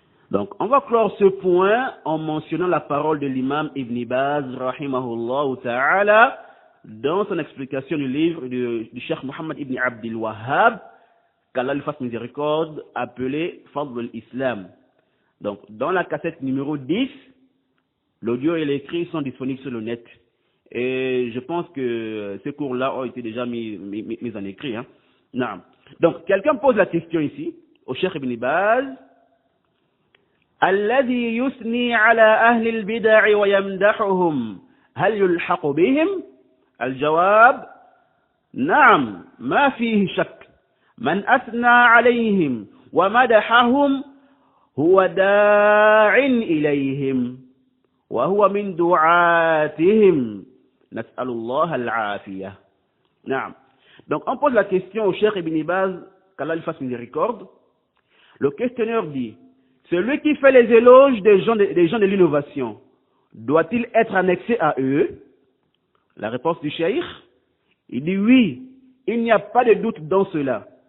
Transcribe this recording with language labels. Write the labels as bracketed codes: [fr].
[fr] Donc, on va clore ce point en mentionnant la parole de l'imam Ibn Baz, rahimahullah ta'ala, dans son explication du livre du Cheikh Mohammed Ibn Abdul Wahhab, qu'Allah lui fasse miséricorde, appelé Fadl al-Islam. Donc, dans la cassette numéro 10, l'audio et l'écrit sont disponibles sur le net. Et je pense que ces cours-là ont été déjà mis en écrit. Hein. Non. Donc, quelqu'un pose la question ici, au Cheikh Ibn Baz, [ar] الذي يثني على أهل البدع ويمدحهم هل يلحق بهم؟ الجواب نعم ما فيه شك من أثنى عليهم ومدحهم هو داع إليهم وهو من دعاتهم نسأل الله العافية. نعم. [fr] Donc on pose la question au Cheikh Ibn Baz, qu'Allah lui fasse miséricorde. Le questionneur dit, celui qui fait les éloges des gens de l'innovation, doit-il être annexé à eux? La réponse du Cheikh, il dit oui, il n'y a pas de doute dans cela.